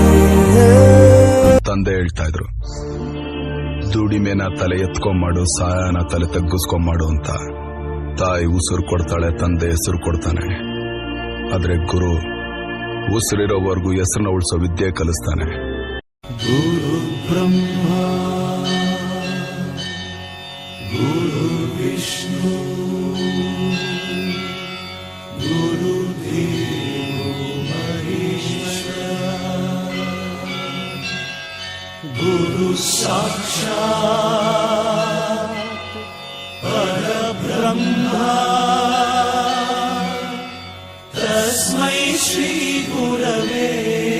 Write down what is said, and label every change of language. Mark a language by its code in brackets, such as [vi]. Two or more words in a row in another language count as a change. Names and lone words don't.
[kn] ತಂದೆ ಹೇಳ್ತಾ ಇದ್ರು, ದುಡಿಮೆನ ತಲೆ ಎತ್ಕೊಂಡ್ಮಾಡು, ಸಹಾಯನ ತಲೆ ತಗ್ಗಿಸ್ಕೊಂಡ್ಮಾಡು ಅಂತ. ತಾಯಿ ಉಸಿರು ಕೊಡ್ತಾಳೆ, ತಂದೆ ಹೆಸರು ಕೊಡ್ತಾನೆ. ಆದ್ರೆ ಗುರು ಉಸಿರಿರೋವರೆಗೂ ಹೆಸರನ್ನ ಉಳಿಸೋ ವಿದ್ಯೆ ಕಲಿಸ್ತಾನೆ. [sa] ಗುರು ಬ್ರಹ್ಮ ಗುರು ವಿಷ್ಣು ಗುರು ದೇವೋ ಮಹೇಶ್ವರ ಗುರು ಸಾಕ್ಷಾತ್ ಪರಬ್ರಹ್ಮ ತಸ್ಮೈ ಶ್ರೀ ಗುರವೇ